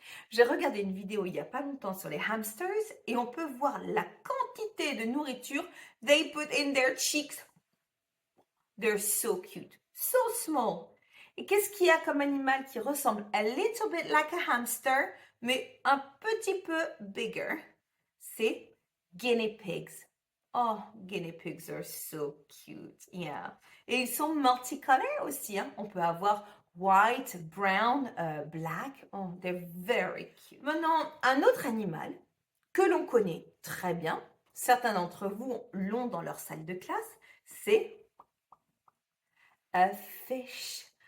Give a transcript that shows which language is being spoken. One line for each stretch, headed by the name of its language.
French: J'ai regardé une vidéo il n'y a pas longtemps sur les hamsters et on peut voir la quantité de nourriture
English: they put in their cheeks. They're so cute, so small.
French: Et qu'est-ce qu'il y a comme animal qui ressemble
English: a little bit like a hamster,
French: mais un petit peu bigger? C'est guinea pigs.
English: Oh, guinea pigs are so cute, yeah.
French: Et ils sont multicolores aussi, hein. On peut avoir
English: white, brown, black. Oh, they're very cute.
French: Maintenant, un autre animal que l'on connaît très bien, certains d'entre vous l'ont dans leur salle de classe, c'est a fish.